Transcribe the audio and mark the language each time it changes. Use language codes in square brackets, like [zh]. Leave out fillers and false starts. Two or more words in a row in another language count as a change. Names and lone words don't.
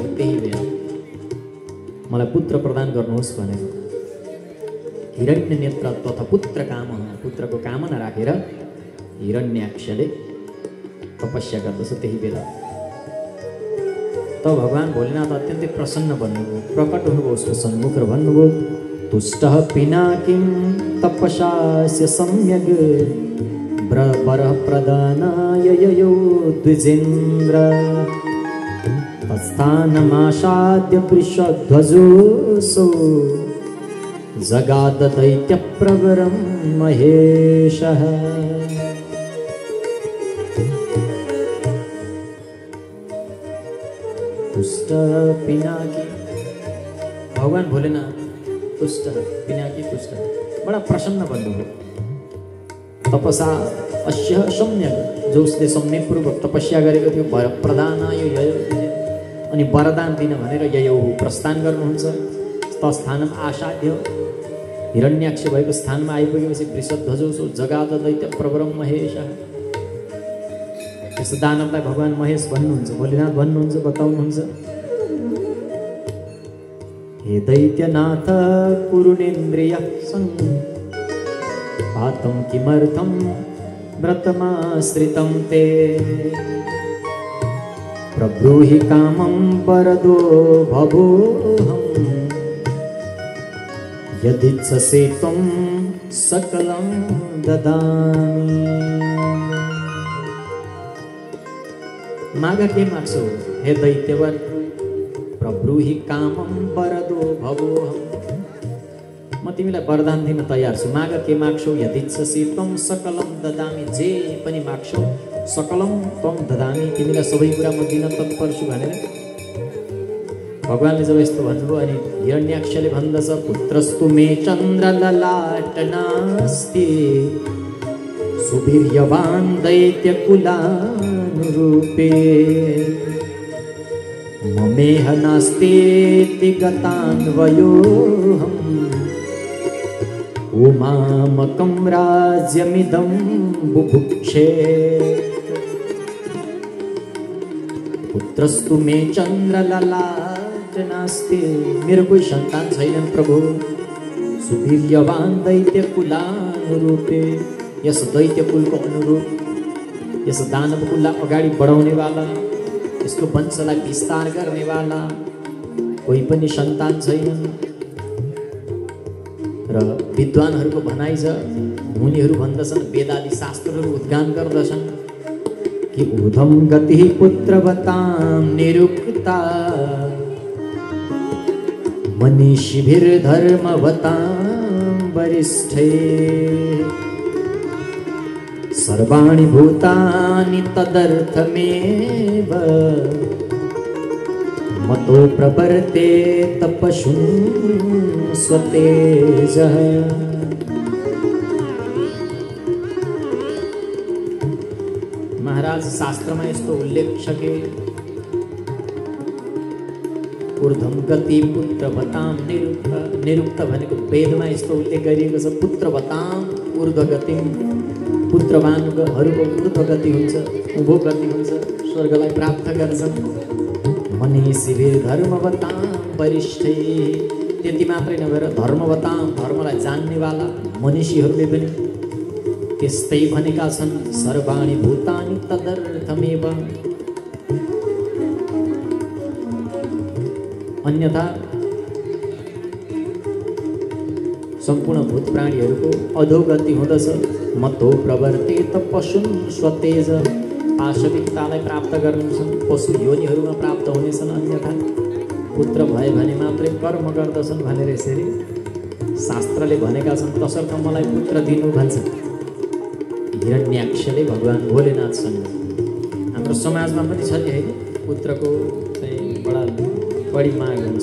[ne] त्यही बेला मलाई पुत्र प्रदान गर्नुहोस् भनेर हिरण्य नेत्र तथा पुत्र काम, पुत्रको कामना राखेर हिरण्याक्षले तपस्या गर्दछ। त्यही बेला त भगवान भोलेनाथ अत्यन्तै प्रसन्न भन्नुभयो, प्रकट हुनुभयो उसको सन्मुख र भन्नुभयो [sa] तुष्टः पिनाकिं तपसास्य सम्यग् वरः प्रदानाय ययौ द्विजेन्द्र। तत्स्थानमासाद्य वृषध्वजोऽसौ जगाद दैत्यप्रवरं महेशः। तुष्ट पिनाकी, [ne] भगवान भोलेनाथ [sa] तुष्ट पिनाकी [ne] तुष्ट बडा प्रसन्न भन्नुभयो। [sa] तपसा अस्य सम्यक, [ne] जो उसले सम्यकपूर्वक तपस्या गरेको थियो, [sa] वर प्रदानाय ययौ, [ne] अनि वरदान दिन भनेर ययौ प्रस्थान गर्नुहुन्छ। [sa] तस्थानम आसाध्य, [ne] हिरण्याक्ष भएको स्थानमा आइपुगेपछि [sa] वृषध्वजो जगाद दैत्य प्रवरम महेश। [ne] यस दानवलाई भगवान महेश भन्नुहुन्छ, भोलेनाथ भन्नुहुन्छ, बताउनुहुन्छ हे दैत्यनाथ [sa] कुरुनेन्द्रिय पातं किमर्थं व्रतमाश्रितं ते प्रब्रूहि कामं वरदो भवोऽहं यदिच्छसे त्वं सकलं ददामि। [ne] माग के माग्छौ हे दैत्यवर, [sa] प्रब्रूहि कामं वरदो भवोऽहं, [ne] म तिमीलाई वरदान दिन तयार छु। माग के माग्छौ [sa] यदिच्छसि त्वं सकलं ददामि, [ne] जे पनि [sa] माग्छौ सकलं त्वं ददामि, [ne] तिमीलाई सबै कुरा म दिन तत्पर छु भनेर भगवानले जब यस्तो भन्नुभयो अनि हिरण्याक्षले भन्दछ [sa] पुत्रस्तु मे चन्द्रललाटनास्ति सुवीर्यवान् दैत्यकुलानुरूपे ममेह नास्तीति गतान्वयोऽहम् उमामकं राज्यमिदं बुभुक्षे। पुत्रस्तु मे चन्द्रललाटनास्ति, [ne] मेरो कोही सन्तान छैनन् प्रभु। [sa] सुवीर्यवान् दैत्यकुलानुरूपे, [ne] यस दैत्यकुलको अनुरूप, यस दानवकुललाई अगाडि बढाउनेवाला, यसको वंशलाई विस्तार गर्नेवाला कोही पनि सन्तान छैनन्। र विद्वानहरूको भनाइ छ, मुनिहरू भन्दछन्, वेदादि शास्त्रहरू उद्गान गर्दछन् कि [sa] ऊर्ध्वं गतिः पुत्रवतां निरुक्ता मनीषिभिर्धर्मवतां वरिष्ठै सर्वाणि भूतानि तदर्थमेव मतो प्रवर्तेत पशुं स्वतेजः। [ne] महाराज शास्त्रमा यस्तो उल्लेख छ कि [sa] ऊर्ध्वं गति पुत्रवतां निरुक्त [ne] भनेको वेदमा यस्तो उल्लेख गरिएको छ। [sa] पुत्रवतां ऊर्ध्व गतिं, [ne] पुत्रवानहरूको ऊर्ध्व गति हुन्छ, उँभो गति हुन्छ, स्वर्गलाई प्राप्त गर्छन्। [sa] मनीषिभिर धर्मवतां वरिष्ठै, [ne] त्यति मात्रै नभएर धर्मवतां धर्मलाई जान्नेवाला मनीषीहरूले पनि त्यस्तै भनेका छन्। [sa] सर्वाणि भूतानि तदर्थमेव, [ne] अन्यथा सम्पूर्ण भूत प्राणीहरूको अधोगति हुँदछ। [sa] मतो प्रवर्तेत पशुं स्वतेज, [ne] पाशविकतालाई प्राप्त गर्नेछन्, पशु योनिहरूमा प्राप्त हुनेछन्। अन्यथा पुत्र भए भने मात्रै कर्म गर्दछन् भनेर यसरी शास्त्रले भनेका छन्। तसर्थ मलाई पुत्र दिनु भन्छ हिरण्याक्षले भगवान् भोलेनाथसँग। हाम्रो समाजमा पनि छ नि, होइन, पुत्रको चाहिँ बढी माग हुन्छ।